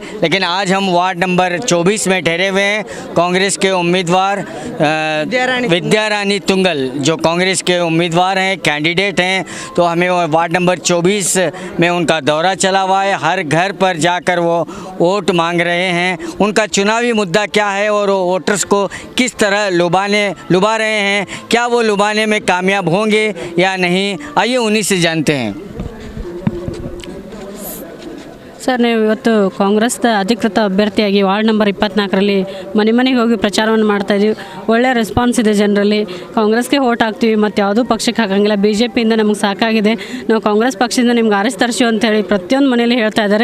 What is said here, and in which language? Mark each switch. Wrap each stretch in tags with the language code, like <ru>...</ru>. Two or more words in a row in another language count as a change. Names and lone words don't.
<hi>लेकिन आज हम</hi> <en>ward number</en> <hi>24 में ठहरे हुए हैं। कांग्रेस के उम्मीदवार विद्याराणी ತುಂಗಲ್ जो कांग्रेस के उम्मीदवार हैं, कैंडिडेट हैं, तो हमें</hi> <en>ward number</en> <hi>24 में उनका दौरा चला हुआ है। हर घर पर जाकर वो वोट मांग रहे हैं। उनका चुनावी मुद्दा क्या है और वो वोटर्स को किस तरह लुभा रहे हैं, क्या वो लुभाने में कामयाब होंगे या नहीं, आइए उन्हीं से जानते हैं।</hi> <kn>ಸರ್, ನೀವು ಇವತ್ತು ಕಾಂಗ್ರೆಸ್ದ ಅಧಿಕೃತ ಅಭ್ಯರ್ಥಿಯಾಗಿ</kn> <en>ward number</en> <kn>24ರಲ್ಲಿ ಮನೆ ಮನೆಗೆ ಹೋಗಿ ಪ್ರಚಾರವನ್ನು ಮಾಡ್ತಾಯಿದ್ದೀವಿ. ಒಳ್ಳೆಯ ರೆಸ್ಪಾನ್ಸ್ ಇದೆ ಜನರಲ್ಲಿ. ಕಾಂಗ್ರೆಸ್ಗೆ ವೋಟ್ ಹಾಕ್ತೀವಿ, ಮತ್ತು ಯಾವುದೂ ಪಕ್ಷಕ್ಕೆ ಹಾಕಂಗಿಲ್ಲ. BJPಯಿಂದ ನಮಗೆ ಸಾಕಾಗಿದೆ, ನಾವು ಕಾಂಗ್ರೆಸ್ ಪಕ್ಷದಿಂದ ನಿಮ್ಗೆ ಆರಿಸಿ ತರಿಸಿ ಅಂತೇಳಿ ಪ್ರತಿಯೊಂದು ಮನೆಯಲ್ಲಿ ಹೇಳ್ತಾ ಇದ್ದಾರೆ.</kn>